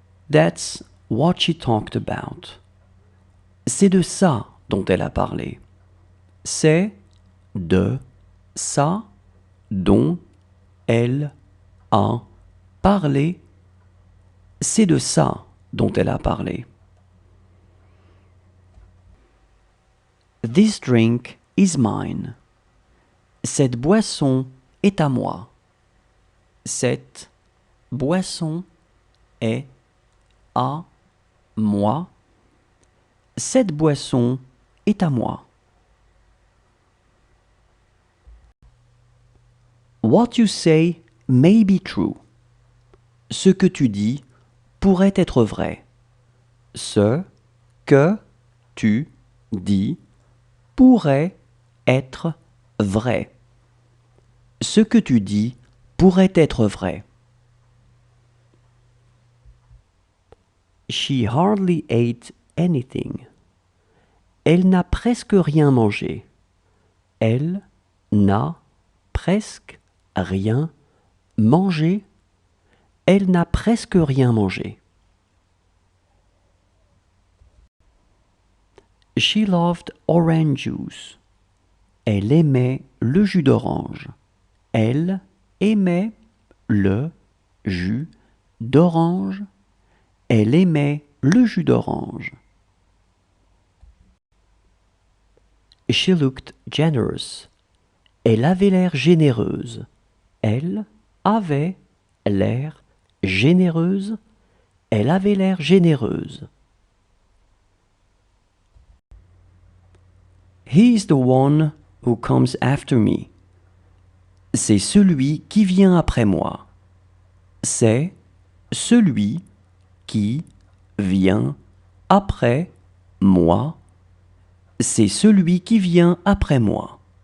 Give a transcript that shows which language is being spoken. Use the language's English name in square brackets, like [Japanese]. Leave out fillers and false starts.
[English] That's what she talked about. [French] C'est de ça dont elle a parlé. C'est de ça dont elle a parlé. C'est de ça dont elle a parlé. [English] This drink is mine. [French] Cette boisson est à moi. Cette boisson est à moi. Cette boisson est à moi. [English] What you say may be true. [French] Ce que tu dis pourrait être vrai. Ce que tu dis pourrait être vrai. Ce que tu dis pourrait être vrai. [English] She hardly ate anything. [French] Elle n'a presque rien mangé. Elle n'a presque rien mangé. Elle n'a presque rien mangé. [English] She loved orange juice. [French] Elle aimait le jus d'orange. Elle aimait le jus d'orange. Elle aimait le jus d'orange. [English] She looked generous. [French] Elle avait l'air généreuse. Elle avait l'air généreuse. Elle avait l'air généreuse. [English] He is the one who comes after me. [French] C'est celui qui vient après moi. C'est celui qui vient après moi. C'est celui qui vient après moi.